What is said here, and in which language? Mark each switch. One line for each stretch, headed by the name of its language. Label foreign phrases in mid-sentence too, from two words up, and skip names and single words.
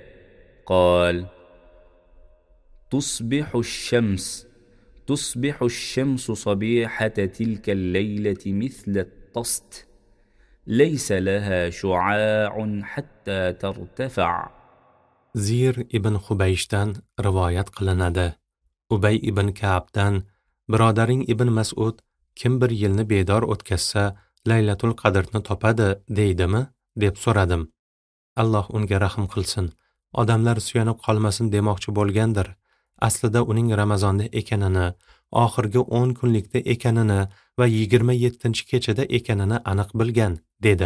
Arabic: قال تصبح الشمس صبيحة تلك الليلة مثل الطست ليس لها شعاع حتى ترتفع.
Uzbek: Zir ibn Hubayshdan rivoyat qilinadi. Ubay ibn Ka'bdan: birodaring ibn Mas'ud kim bir yilni bedor o'tkazsa Laylatul Qadrni topadi deydimi deb so'radim. Alloh unga rahm qilsin. Odamlar suyanib qolmasin demoqchi bo'lgandir. Aslida uning Ramazonda ekanini, oxirgi 10 kunlikda ekanini va 27-kechada ekanini aniq bilgan, dedi.